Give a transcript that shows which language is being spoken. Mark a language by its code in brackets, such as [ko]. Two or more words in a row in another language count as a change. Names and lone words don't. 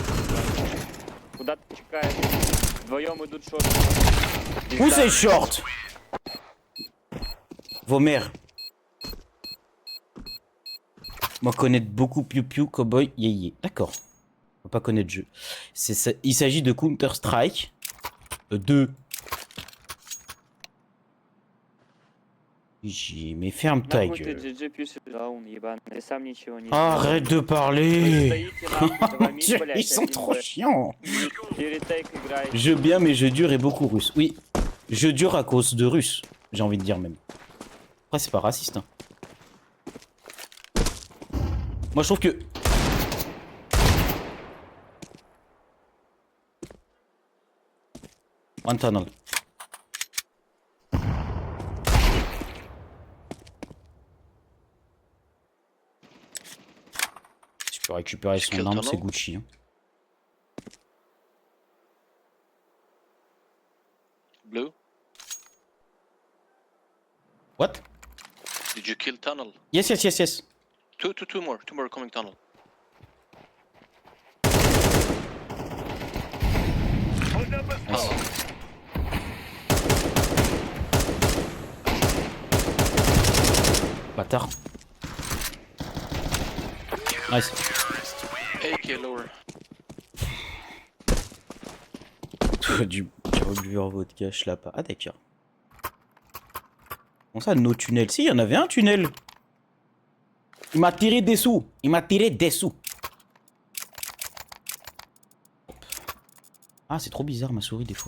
[ru] Куда ты чекаешь? Вдвоем идут шорт. [fr] Où c'est short? Vos mères. Moi connaître beaucoup Piu Piu, Cowboy, Yeye. D'accord. On va pas connaître le jeu. Il s'agit de Counter-Strike 2. Mais ferme ta [ru] Нахуй ты [fr] gueule. [ru] GG пишешь, Раун, ебаный. Ты сам ничего не [fr] Arrête de [ru] Вы [fr] parler. [ru] стоите нахуй, два мид, блядь, [fr] Ils sont [ru] один [fr] trop [ru] Б. [fr] chiants. [ru] И ретейк играете. [fr] Jeu bien, mais jeu dur et beaucoup russe. Oui, jeu dur à cause de russe, j'ai envie de dire même. Après, c'est pas raciste. Hein. Moi, je trouve que... [en] One tunnel. [fr] Si tu peux récupérer son arme, c'est Gucci. Hein. [en] Blue. What? Did you kill tunnel? Yes, yes, yes, yes. Two more coming tunnel. Nice. [fr] Bâtard. [en] Nice. AK lower. [fr] J'aurais dû buveur vodka, je l'ai pas. Ah d'accord. Comment ça, nos tunnels? Si, il y en avait un tunnel. Il m'a tiré des sous. Il m'a tiré des sous. Ah, c'est trop bizarre ma souris des fois.